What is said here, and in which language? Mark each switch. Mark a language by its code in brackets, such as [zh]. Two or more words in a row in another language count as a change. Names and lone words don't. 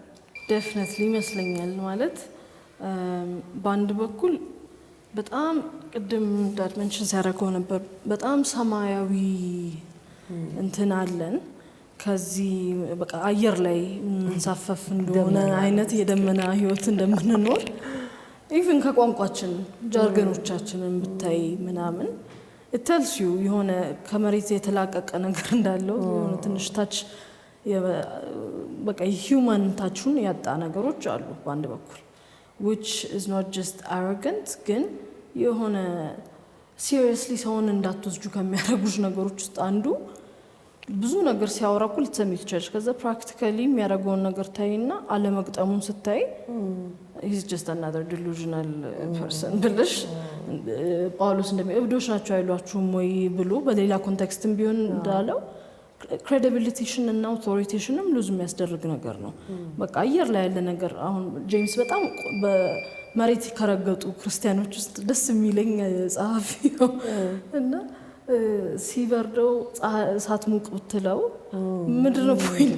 [am] ዴፊኒትሊ ይመስለኛል። ማለት በአንድ በኩል በጣም ቅድም ዳድመንሽን ሲያደርገው ነበር በጣም ሰማያዊ እንትን አለን ከዚህ በቃ አየር ላይ እንሳፈፍ እንደሆነ አይነት የደመና ህይወት እንደምንኖር ኢቭን ከቋንቋችን ጃርገኖቻችንን ብታይ ምናምን እተልሱ የሆነ ከመሬት የተላቀቀ ነገር እንዳለው የሆነ ትንሽ ታች በቃ ሂዩማን ታቹን ያጣ ነገሮች አሉ በአንድ በኩል [en] which is not just arrogant [am] ግን የሆነ seriously ሰውን እንዳትወስጁ ከሚያደርጉሽ ነገሮች ውስጥ አንዱ ብዙ ነገር ሲያወራኩ ልትሰሚ ትችላለሽ። ከዛ ፕራክቲካሊ የሚያደርገውን ነገር ታይና አለመግጠሙን ስታይ [en] he's just another delusional person [am] ብለሽ ጳውሎስ እንደሚእብዶች ናቸው አይሏችሁም ወይ ብሎ በሌላ ኮንቴክስትም ቢሆን እንዳለው ክሬዲቢሊቲሽን እና አውቶሪቲሽንም ሉዝ የሚያስደርግ ነገር ነው። በቃ አየር ላይ ያለ ነገር አሁን ጄምስ በጣም በመሬት ከረገጡ ክርስቲያኖች ውስጥ ደስ የሚለኝ ጸሐፊ ነው እና ሲበርደው ሳትሙቅ ብትለው ምንድነው ፖይንቱ?